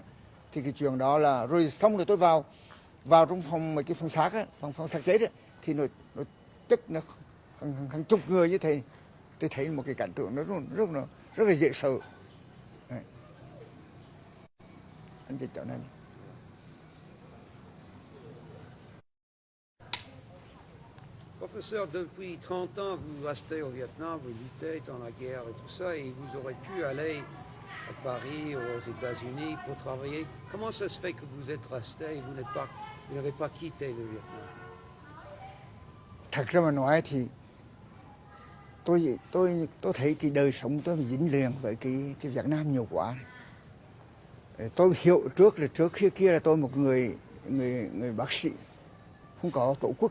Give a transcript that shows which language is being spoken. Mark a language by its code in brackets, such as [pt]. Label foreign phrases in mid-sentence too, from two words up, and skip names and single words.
[vi] Thì cái chuyện đó là rồi xong rồi tôi vào trong phòng mấy cái phòng xác á, phòng xác chết á, thì nó chất nó hàng chục người như thế. Tôi thấy một cái cảnh tượng nó rất là dễ sợ. Đấy. Anh chị chọn này. [fr] Professeur, depuis 30 ans, vous restez au Vietnam, vous luttez dans la guerre et tout ça, et vous aurez pu aller à Paris, aux États-Unis pour travailler. Comment ça se fait que vous êtes resté et vous n'avez pas quitté le Vietnam? [vi] Thật ra mà nói thì tôi thấy cái đời sống tôi dính liền với cái Việt Nam nhiều quá. Tôi hiểu trước kia là tôi một người bác sĩ không có tổ quốc.